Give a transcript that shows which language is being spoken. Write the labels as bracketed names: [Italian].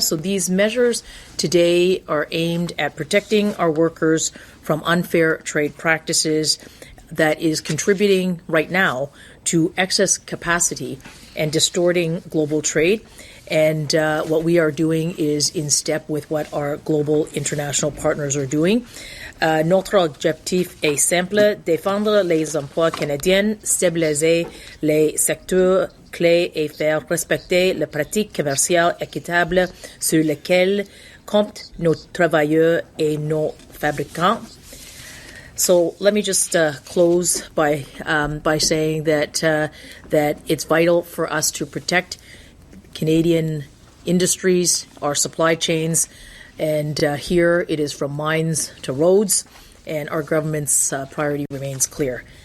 [English] So these measures today are aimed at protecting our workers from unfair trade practices that is contributing right now to excess capacity and distorting global trade. And what we are doing is in step with what our global international partners are doing. [French] Notre objectif est simple, défendre les emplois canadiens, stabiliser les secteurs clés et faire respecter les pratiques commerciales équitables sur lesquelles comptent nos travailleurs et nos fabricants. [English] So let me just close by saying that it's vital for us to protect Canadian industries, our supply chains, and here it is from mines to roads, and our government's priority remains clear.